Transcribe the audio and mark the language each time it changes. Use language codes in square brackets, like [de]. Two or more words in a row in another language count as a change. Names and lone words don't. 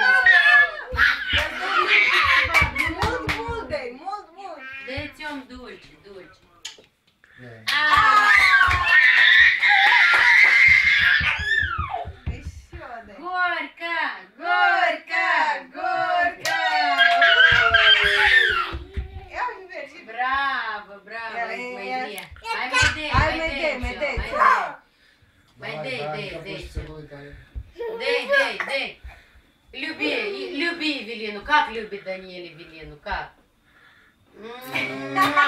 [ro] Mult, mult, dai, mult, mult. Dă-i țiom dulce, dulce. [ru] Еще дай. Горько! Горько! Горько! [ro] Ia uite, mergi. Bravo, bravo, Ia, mai ia. dă. Hai, mai dă, Hai, mai mai dă, dai, mai dai. Mai dă, dă, dă. Dai, [ru] Дай. Люби Эвелину. Как любит Даниэль Эвелину?